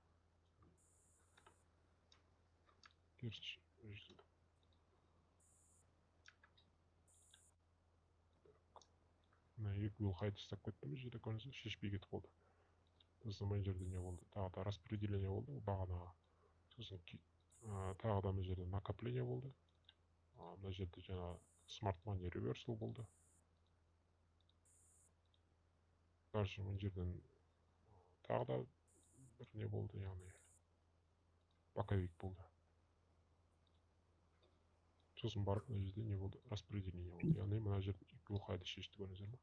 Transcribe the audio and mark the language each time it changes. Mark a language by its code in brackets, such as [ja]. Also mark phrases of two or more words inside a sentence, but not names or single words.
[kk] Мына екі бұл қайта тастап кетті ме жерде көріңіздер, шешпей кетіп қалды. Сосын мына жерде не болды? Тағы да распределение болды бағанаға. Сосын тағы да мына жерде накопление болды. Мына жерде жаңа [en] smart money reversal [kk] болды. Дальше мына жерден тағы да бір не болды, яғни боковик болды. Сосын барып мына жерде не болды? Распределение болды. Яғни мына жерде глухайды шешті көріңіздер ме?